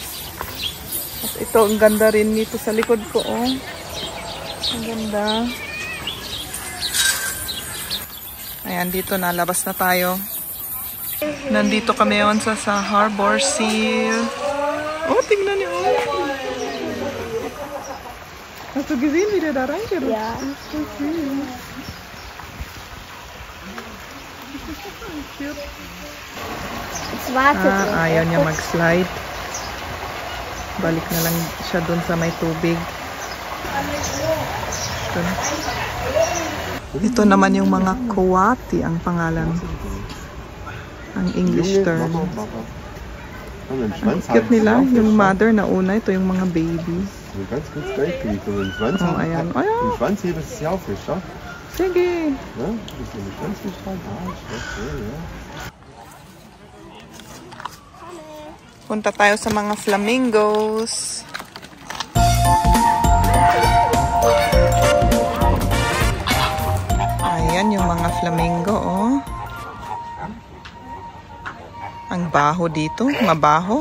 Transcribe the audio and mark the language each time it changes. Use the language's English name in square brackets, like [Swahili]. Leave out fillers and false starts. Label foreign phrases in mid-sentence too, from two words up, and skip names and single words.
[Filipino] Tapos ito, ang ganda rin dito sa likod ko, oh. Ang ganda. Ayan, dito na. Labas na tayo. Nandito kami yon sa Harbor Seal. Oh, tingnan niyo. [German] Hast du gesehen, wie der da reingerutscht? Ja. Es wartet. [Filipino] Ayaw niya mag-slide. Balik na lang siya dun sa may tubig. Ito naman yung mga coati ang pangalan. Ang [English] English term. [Filipino] Ang cute nila. Yung mother na una, ito yung mga baby. [German] Ganz kurz durchkriegen und den Schwanz [Filipino] Oh, ayan. Oh, ja. [German] Den Schwanz hier, das ist ja auch Fisch, ja? [Filipino] Sige. [German] Ja, das ist nämlich ganz viel dran. Ja. [Filipino] Punta tayo sa mga flamingos. Ayan yung mga flamingo, oh. Ang baho dito. Mabaho.